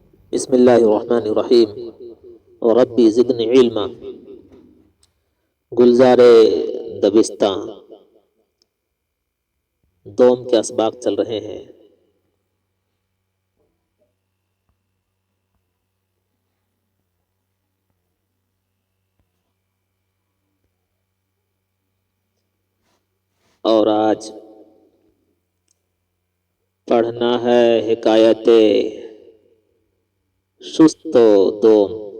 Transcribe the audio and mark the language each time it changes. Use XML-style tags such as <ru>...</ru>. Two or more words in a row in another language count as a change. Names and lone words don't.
<ar>بسم اللہ الرحمن الرحیم ربی زدنی علما۔</ar> <ur>گلزار دبستاں دوم کے اسباق چل رہے ہیں۔ اور آج پڑھنا ہے حکایت سست دوم۔</ur>